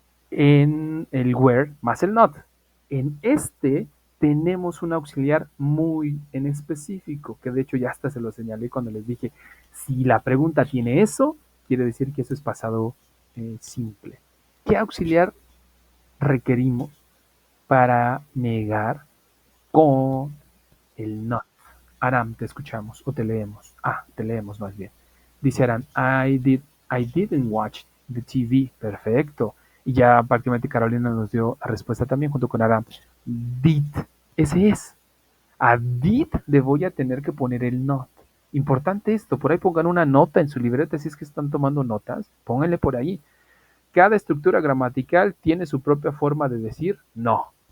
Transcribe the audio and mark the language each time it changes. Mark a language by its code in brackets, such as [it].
[es] En el where más el not. En este tenemos un auxiliar muy en específico, que de hecho ya hasta se lo señalé cuando les dije, si la pregunta tiene eso, quiere decir que eso es pasado simple. ¿Qué auxiliar requerimos para negar con el not? Aram, te escuchamos o te leemos. Ah, te leemos más bien. Dice [en] Aram, I didn't watch the TV. [es] Perfecto. Y ya prácticamente Carolina nos dio la respuesta también junto con Aram. Did. Ese es. A did le voy a tener que poner el not. Importante esto, por ahí pongan una nota en su libreta si es que están tomando notas, pónganle por ahí. Cada estructura gramatical tiene su propia forma de decir no.